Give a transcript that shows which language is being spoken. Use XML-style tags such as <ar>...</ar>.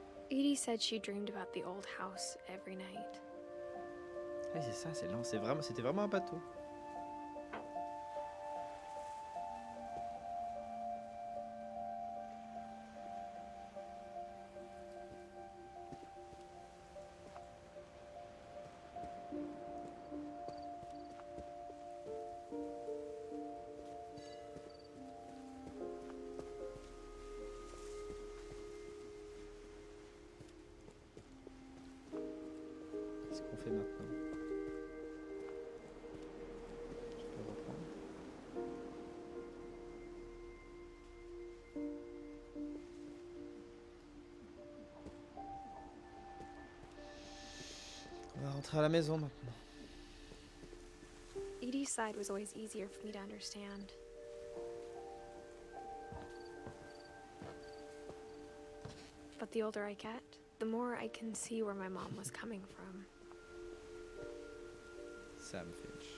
<en>Edie said she dreamed about the old house every night.</en> <fr>Ah, c'est ça, c'est lent, c'était vraiment un bateau. Qu'est-ce qu'on fait maintenant? Je peux reprendre. On va rentrer à la maison maintenant.</fr> <en>Edie's side was always easier for me to understand. But the older I get, the more I can see where my mom was coming from. Sam Finch.</en>